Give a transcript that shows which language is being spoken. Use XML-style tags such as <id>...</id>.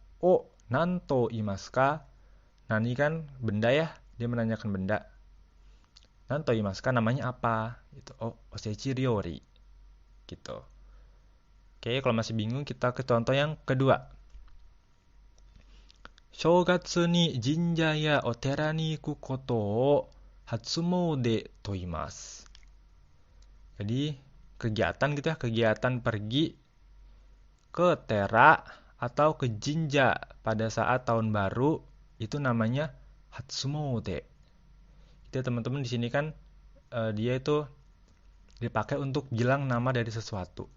<ja>O nanto iimasu ka?</ja> <id>Nani kan benda ya, dia menanyakan benda.</id> <ja>Nanto iimasu ka</ja> <id>namanya apa? Itu osechi ryori. Gitu. Oke, kalau masih bingung kita ke contoh yang kedua.</id> <ja>正月に神社やお寺に行くことを初詣と言います.</ja> <id>Jadi kegiatan gitu ya, kegiatan pergi ke tera atau ke jinja pada saat tahun baru itu namanya hatsumode. Jadi teman-teman di sini kan dia itu dipakai untuk bilang nama dari sesuatu.</id>